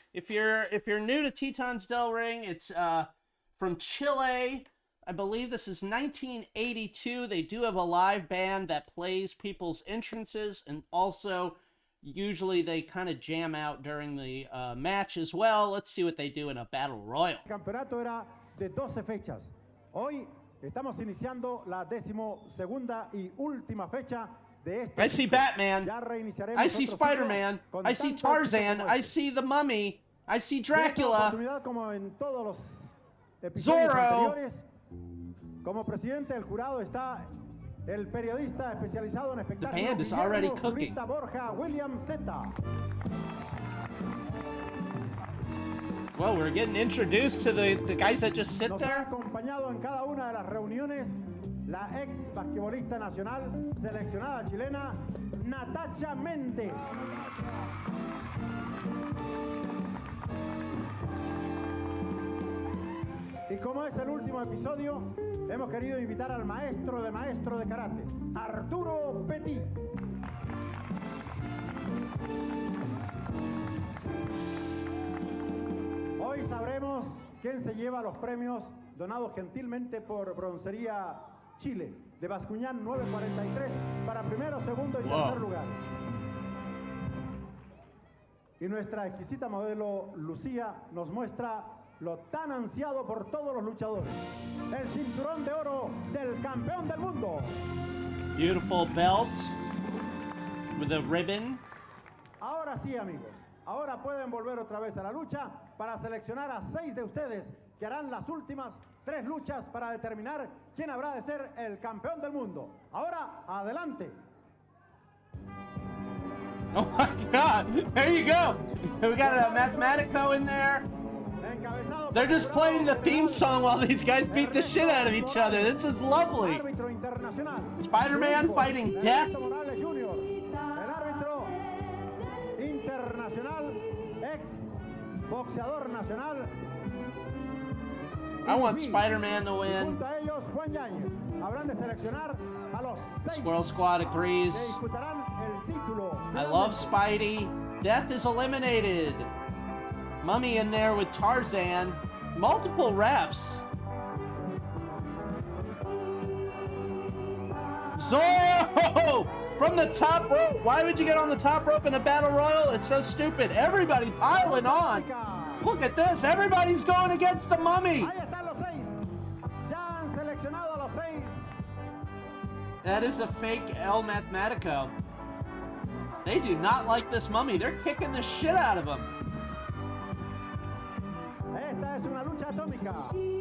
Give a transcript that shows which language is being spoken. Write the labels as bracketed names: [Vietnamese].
[English] If you're new to Titans del Ring, it's from Chile. I believe this is 1982. They do have a live band that plays people's entrances, and also usually they kind of jam out during the match as well. Let's see what they do in a battle royal. [Spanish] El campeonato era de 12 fechas. Hoy estamos iniciando la 12ª y última fecha de este. [English] I see Batman. I see Spider-Man. I see Tarzan. I see the Mummy. I see Dracula. Zorro. [Spanish] Como presidente del jurado está el periodista especializado en espectáculos. [English] The band is already cooking. [Spanish] Borja William Zeta. [English] Well, we're getting introduced to the guys that just sit there. [Spanish] Acompañado en cada una de las reuniones la ex basquetbolista nacional seleccionada chilena Natacha Méndez. Y como es el último episodio, hemos querido invitar al maestro de karate, Arturo Petit. Hoy sabremos quién se lleva los premios donados gentilmente por Broncería Chile, de Bascuñán 943, para primero, segundo y tercer lugar. Y nuestra exquisita modelo Lucía nos muestra lo tan ansiado por todos los luchadores, el cinturón de oro del campeón del mundo. [English] Beautiful belt with a ribbon. [Spanish] Ahora sí, amigos, ahora pueden volver otra vez a la lucha para seleccionar a 6 de ustedes que harán las últimas 3 luchas para determinar quién habrá de ser el campeón del mundo. Ahora, adelante. [English] Oh my God! There you go. We got a Mathematico in there. They're just playing the theme song while these guys beat the shit out of each other. This is lovely. Spider-Man fighting death. [Spanish] El árbitro internacional, ex boxeador nacional, [English] I want Spider-Man to win. [Spanish] Junto a ellos, Juan Yáñez. Habrán de seleccionar a los 6 [English] Squirrel Squad agrees. [Spanish] que disputarán el título. [English] I love Spidey. Death is eliminated. Mummy in there with Tarzan. Multiple refs. Zorro! From the top rope. Why would you get on the top rope in a battle royal? It's so stupid. Everybody piling on. Look at this. Everybody's going against the Mummy. [Spanish] Ahí están los 6. Ya han seleccionado a los 6. [English] That is a fake El Mathematico. They do not like this Mummy. They're kicking the shit out of him. [Spanish] Esta es una lucha atómica.